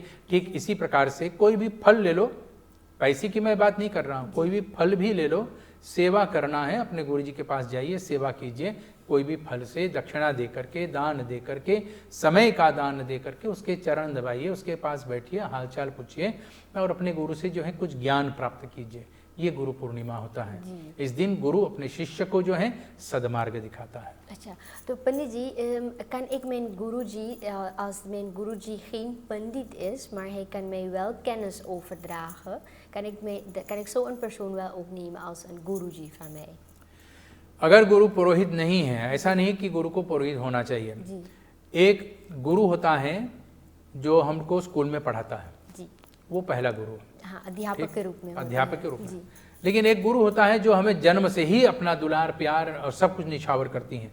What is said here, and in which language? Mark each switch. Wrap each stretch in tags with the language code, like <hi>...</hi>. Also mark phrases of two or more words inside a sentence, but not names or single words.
<hi>ठीक इसी प्रकार से कोई भी फल ले लो, पैसे की मैं बात नहीं कर रहा हूँ, कोई भी फल भी ले लो, सेवा करना है, अपने गुरु जी के पास जाइए, सेवा कीजिए, कोई भी फल से दक्षिणा दे करके, दान दे करके, समय का दान दे करके उसके चरण दबाइए, उसके पास बैठिए, हालचाल पूछिए और अपने गुरु से जो है कुछ ज्ञान प्राप्त कीजिए। ये गुरु पूर्णिमा होता है। इस दिन गुरु अपने शिष्य को जो है सदमार्ग दिखाता है। अच्छा, तो पंडित जी,</hi> <nl>kan ik mijn guruji, als mijn guruji geen pandit is, maar hij kan mij wel kennis overdragen, kan ik zo een persoon wel opnemen als een guruji van mij?</nl> <hi>अगर गुरु पुरोहित नहीं है, ऐसा नहीं कि गुरु को पुरोहित होना चाहिए। एक गुरु होता है जो हमको स्कूल में पढ़ाता है, वो पहला गुरु है। हाँ, अध्यापक के रूप में। अध्यापक के रूप में। लेकिन एक गुरु होता है जो हमें जन्म से ही अपना दुलार प्यार और सब कुछ निछावर करती हैं।</hi>